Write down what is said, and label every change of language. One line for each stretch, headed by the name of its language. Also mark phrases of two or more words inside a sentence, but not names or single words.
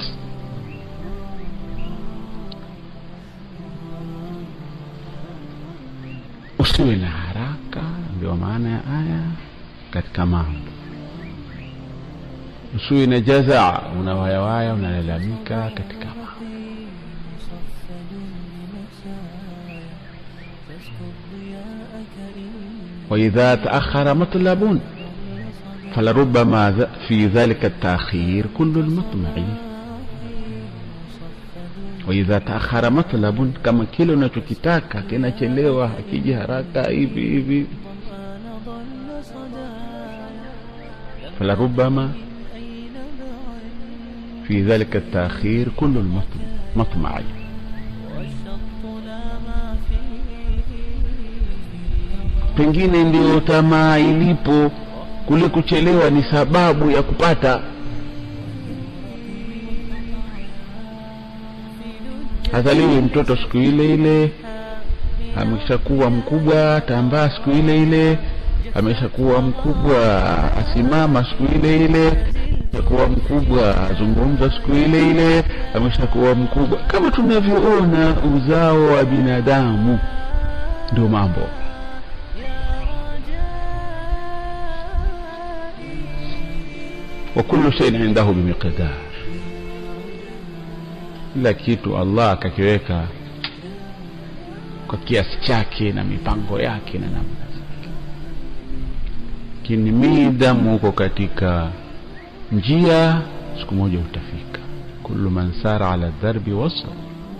Swahili: Usiwe na haraka, ndio maana ya aya katika mambo. Usiwe na jazaa, unawayawaya unalalamika katika mambo.
Arabic: وإذا تأخر مطلب فلربما في ذلك التأخير كل المطمع. وإذا تأخر مطلب كما
Swahili: kile unachokitaka kinachelewa, hakiji haraka hivi
Arabic: فلربما في ذلك التأخير كل المطمع.
Swahili: Pengine ndio tamaa ilipo, kule kuchelewa ni sababu ya kupata. Azaliwe mtoto siku ile ile, ameshakuwa mkubwa, tambaa siku ile ile, ameshakuwa mkubwa, asimama siku ile ile, ameshakuwa mkubwa, azungumza siku ile ile, ameshakuwa mkubwa. Kama tunavyoona uzao wa binadamu ndio mambo.
Arabic: وكل شيء عنده بمقدار.
Swahili: Kila kitu Allah akakiweka kwa kiasi chake na mipango yake na namna zake. Kinimidamu uko katika njia, siku moja utafika.
Arabic: كل من سار على الدرب وصل.